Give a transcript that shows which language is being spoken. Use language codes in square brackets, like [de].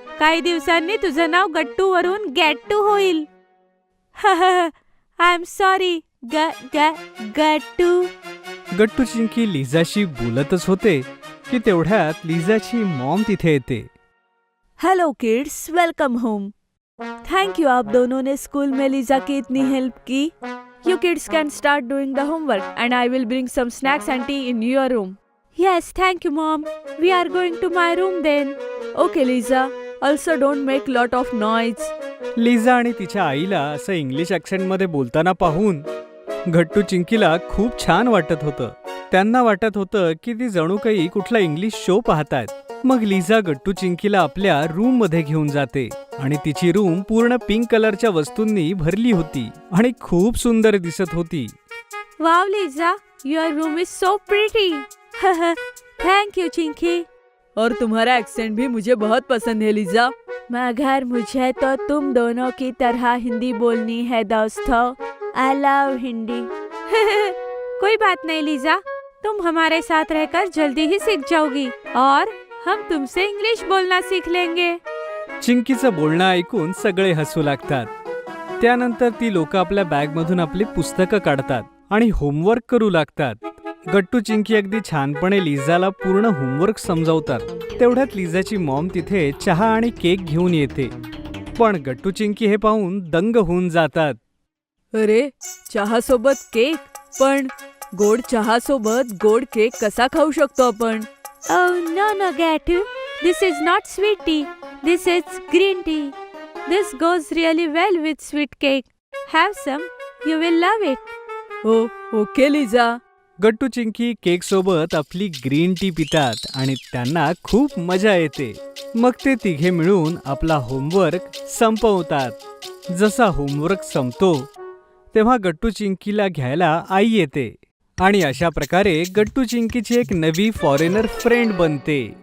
[mr] काही दिवसांनी तुझं नाव गट्टू वरून गॅट्टू होईल. [en] I am sorry Gattu. [mr] गट्टू चिंकी लिझाशी बोलतच होते की तेवढ्यात लिझाची मॉम तिथे येते. [en] Hello kids, welcome home. Thank you, [hi] आप दोनों ने स्कूल में लीजा की इतनी हेल्प की. [en] You kids can start doing the homework and I will bring some snacks and tea in your room. Yes, thank you, Mom. We are going to my room then. Okay Liza, also don't make lot of noise. [mr] Liza आणि तिच्या आईला असं English ॲक्सेंटमध्ये बोलताना पाहून गट्टू चिंकीला खूप छान वाटत होतं. त्यांना वाटत होतं की ती जणू काही कुठला इंग्लिश शो पाहतायत. मग लिझा गट्टू चिंकीला आपल्या रूम मध्ये घेऊन जाते आणि तिची रूम पूर्ण पिंक कलरच्या वस्तूंनी भरली होती आणि खूप सुंदर दिसत होती. [en] Wow, Lisa, your room is so pretty. Thank you, Chinky. [hi] और तुम्हारा एक्सेंट भी मुझे बहुत पसंद है लिजा. मगर मुझे तो तुम दोनों की तरह हिंदी बोलनी है दोस्तों. [en] I love [hi] Hindi. कोई बात नहीं लीजा, तुम हमारे साथ रहकर जल्दी ही सीख जाओगी और हम तुमसे इंग्लिश बोलना सीख लेंगे. [mr] चिंकीचं बोलणं ऐकून सगळे हसू लागतात. त्यानंतर ती लोक आपल्या बॅगमधून आपली पुस्तकं काढतात आणि होमवर्क करू लागतात. गट्टू चिंकी अगदी छानपणे लिझाला पूर्ण होमवर्क समजावतात. तेवढ्यात लिझाची मॉम तिथे चहा आणि केक घेऊन येते. पण गट्टू चिंकी हे पाहून दंग होऊन जातात. अरे, चहा सोबत केक? पण गोड चहा सोबत गोड केक कसा खाऊ शकतो आपण? [en] Oh no, Gatu. This is not sweet tea. This is green tea. This goes really well with sweet cake. Have some. You will love it. [mr] हो, ओके लिझा. गट्टू चिंकी केक सोबत आपली ग्रीन टी पितात आणि त्यांना खूप मजा येते. मग ते तिघे मिळून आपला होमवर्क संपवतात. जसा होमवर्क संपतो तेव्हा गट्टू चिंकीला घ्यायला आई येते आणि अशा प्रकारे गट्टू चिंकीची एक नवी फॉरेनर फ्रेंड बनते.